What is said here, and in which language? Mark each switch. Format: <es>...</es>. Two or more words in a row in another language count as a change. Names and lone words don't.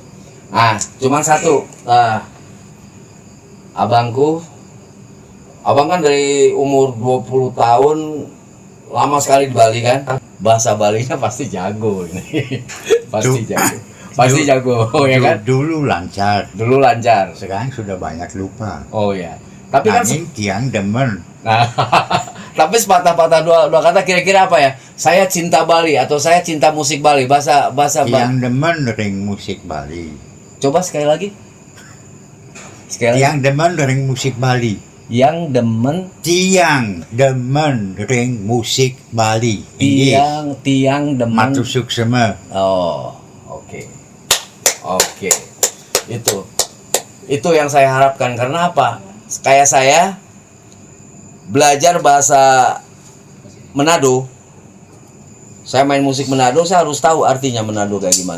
<id>Nah, cuma satu, abang kan dari umur 20 tahun lama sekali di Bali kan, bahasa Balinya pasti jago ini. pasti jago, ya kan? Dulu lancar, sekarang sudah banyak lupa. Oh ya, tapi kan</id> <ban>tiang demen.</ban> <id>Nah, tapi sepatah-patah dua kata kira-kira apa ya? Saya cinta Bali atau saya cinta musik Bali, bahasa</id> <ban>tiang demen ring musik Bali.</ban> <id>Coba sekali lagi.</id> <ban>Tiang demen ring musik Bali. Tiang demen ring musik Bali. Tiang demen Matu suksema.</ban> <id>Oh, oke. Itu yang saya harapkan. Karena apa? Kayak saya belajar bahasa Manado saya main musik Manado, saya harus tahu artinya Manado kayak gimana.</id>